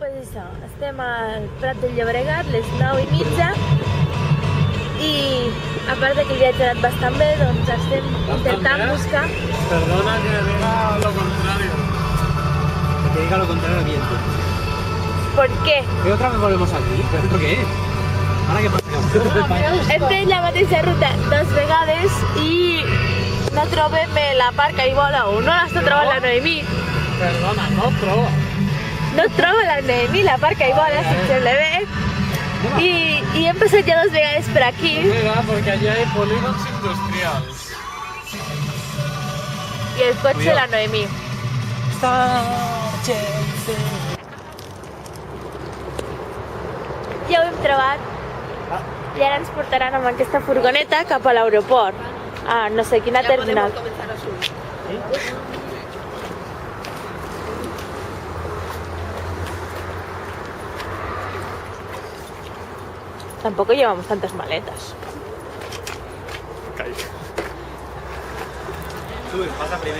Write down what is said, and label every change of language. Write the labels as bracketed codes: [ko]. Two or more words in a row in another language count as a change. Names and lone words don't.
[ca] missa. Estem al Prat del Llobregat, les 9:30, i a part que el viatge ha anat bastant bé, doncs estem intentant buscar... [es] Perdona que diga lo contrario. Que diga lo contrario al viento. ¿Por qué? ¿Y otra vez volvemos aquí? ¿Pero esto qué es? ¿Ahora qué pasa? [ca] Hem fet la mateixa ruta 2 vegades i no trobem la part que hi vola o no l'està trobant la Noemí. Perdona, no trobo. No troba la Noemí la part que hi vola, si em sembla bé. I hem passat ja 2 vegades per aquí. [es] Mira, porque allí hay polígonos industriales. [ca] I el cotxe de la Noemí. Ja ho hem trobat. I ara ens portaran amb aquesta furgoneta cap a l'aeroport. A no sé quina terminal. [es] Tampoco llevamos tantas maletas. Sube, pasa primero.